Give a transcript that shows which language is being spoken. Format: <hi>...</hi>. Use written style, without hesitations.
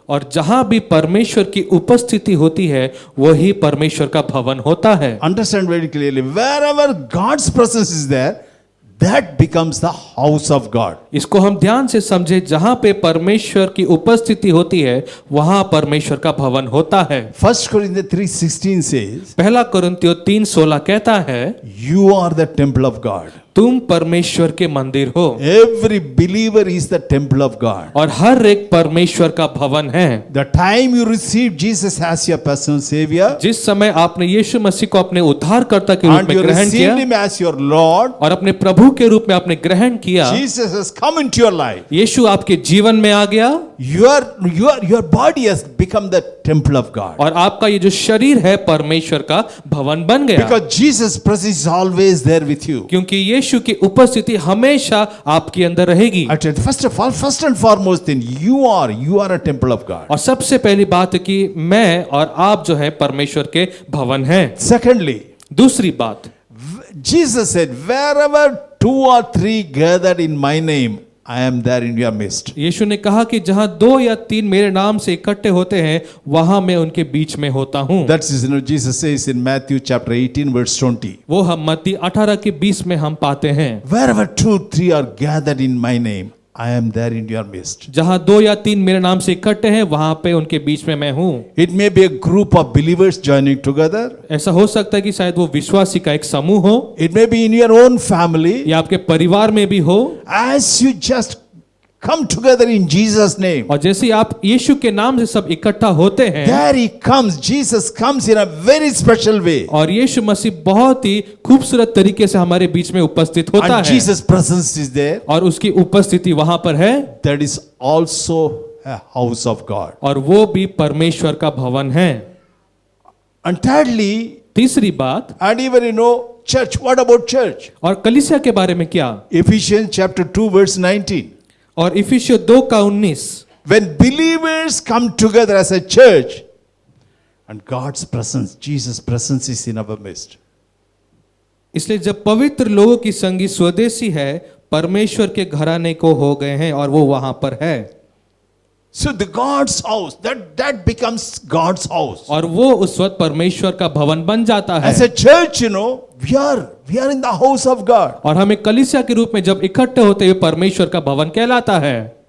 <hi>और जहां भी परमेश्वर की उपस्थिति होती है वही परमेश्वर का भवन होता है।</hi> <en>Understand very clearly. Wherever God's presence is there, that becomes the house of God.</en> <hi>इसको हम ध्यान से समझे, जहां पे परमेश्वर की उपस्थिति होती है वहां परमेश्वर का भवन होता है।</hi> <en>1 Corinthians 3:16 says,</en> <hi>पहला कुरिन्थियों 3:16 कहता है,</hi> <en>you are the temple of God.</en> <hi>तुम परमेश्वर के मंदिर हो,</hi> <en>Every believer is the temple of God.</en> <hi>और हर एक परमेश्वर का भवन है।</hi> <en>The time you receive Jesus as your personal savior,</en> <hi>जिस समय आपने यीशु मसीह को अपने उद्धारकर्ता के रूप</hi> <en>and</en> <hi>में</hi> <en>you</en> <hi>ग्रहण किया</hi> <en>received him as your Lord,</en> <hi>और अपने प्रभु के रूप में आपने ग्रहण किया,</hi> <en>Jesus has come into your life.</en> <hi>यीशु आपके जीवन में आ गया,</hi> <en>Your body has become the temple of God.</en> <hi>और आपका ये जो शरीर है परमेश्वर का भवन बन गया,</hi> <en>Because Jesus' presence is always there with you.</en> <hi>क्योंकि यीशु की उपस्थिति हमेशा आपके अंदर रहेगी।</hi> <en>First and foremost thing, you are a temple of God.</en> <hi>और सबसे पहली बात है कि मैं और आप जो है परमेश्वर के भवन हैं।</hi> <en>Secondly,</en> <hi>दूसरी बात,</hi> <en>Jesus said, wherever 2 or 3 gathered in my name, I am there in your midst.</en> <hi>यीशु ने कहा कि जहां 2 या 3 मेरे नाम से इकट्ठे होते हैं वहां मैं उनके बीच में होता हूं।</hi> <en>That's Jesus says in Matthew chapter 18 verse 20.</en> <hi>वो हम मत्ती 18 के 20 में हम पाते हैं,</hi> <en>Wherever 2 or 3 are gathered in my name, I am there in your midst.</en> <hi>जहां 2 या 3 मेरे नाम से इकट्ठे हैं वहां पे उनके बीच में मैं हूं।</hi> <en>It may be a group of believers joining together.</en> <hi>ऐसा हो सकता है कि शायद वो विश्वासी का एक समूह हो,</hi> <en>It may be in your own family.</en> <hi>या आपके परिवार में भी हो।</hi> <en>As you just come together in Jesus' name,</en> <hi>और जैसे आप यीशु के नाम से सब इकट्ठा होते हैं,</hi> <en>there he comes. Jesus comes in a very special way.</en> <hi>और यीशु मसीह बहुत ही खूबसूरत तरीके से हमारे बीच में उपस्थित होता</hi> <en>And</en> <hi>है,</hi> <en>Jesus' presence is there.</en> <hi>और उसकी उपस्थिति वहां पर है,</hi> <en>That is also a house of God.</en> <hi>और वो भी परमेश्वर का भवन है।</hi> <en>And thirdly,</en> <hi>तीसरी बात,</hi> <en>and even church. What about church?</en> <hi>और कलीसिया के बारे में क्या?</hi> <en>Ephesians chapter 2 verse 19.</en> <hi>और इफिसियों 2 का 19,</hi> <en>When believers come together as a church, and God's presence, Jesus' presence is in our midst.</en> <hi>इसलिए जब पवित्र लोगों की संगी स्वदेशी है, परमेश्वर के घराने को हो गए हैं और वो वहां पर है।</hi> <en>So the God's house, that becomes God's house.</en> <hi>और वो उस वक्त परमेश्वर का भवन बन जाता है।</hi> <en>As a church, we are in the house of God.</en> <hi>और हमें कलीसिया के रूप में जब इकट्ठे होते हुए परमेश्वर का भवन कहलाता है।</hi>